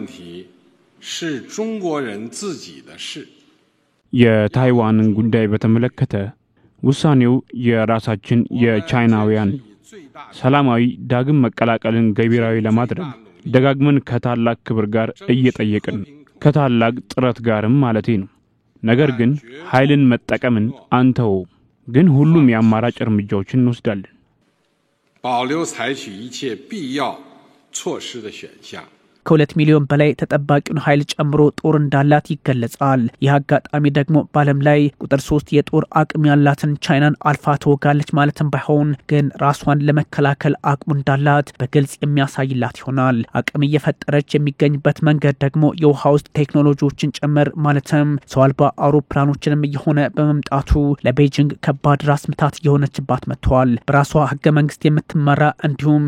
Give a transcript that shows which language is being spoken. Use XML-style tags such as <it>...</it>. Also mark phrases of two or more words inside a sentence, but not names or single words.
<am>የታይዋንን ጉዳይ በተመለከተ ውሳኔው የራሳችን የቻይናውያን ሰላማዊ ዳግም መቀላቀልን ገቢራዊ ለማድረግ ደጋግመን ከታላቅ ክብር ጋር እየጠየቅን ከታላቅ ጥረት ጋርም ማለቴ ነው ነገር ግን ኃይልን መጠቀምን አንተው ግን ሁሉም የአማራጭ እርምጃዎችን እንወስዳለን</am> <zh>保留采取一切必要措施的选项</zh> <am>ከ2 ሚሊዮን በላይ ተጠባቂውን ኃይል ጨምሮ ጦር እንዳላት ይገለጻል። ይህ አጋጣሚ ደግሞ በዓለም ላይ ቁጥር 3 የጦር አቅም ያላትን ቻይናን አልፋ ተወጋለች ማለትም ባይሆን ግን ራሷን ለመከላከል አቅሙ እንዳላት በግልጽ የሚያሳይላት ይሆናል። አቅም እየፈጠረች የሚገኝበት መንገድ ደግሞ የውሃ ውስጥ ቴክኖሎጂዎችን ጨምር ማለትም ሰው አልባ አውሮፕላኖችንም እየሆነ በመምጣቱ ለቤጂንግ ከባድ ራስ ምታት እየሆነችባት መጥቷል። በራሷ ህገ መንግስት የምትመራ እንዲሁም</am>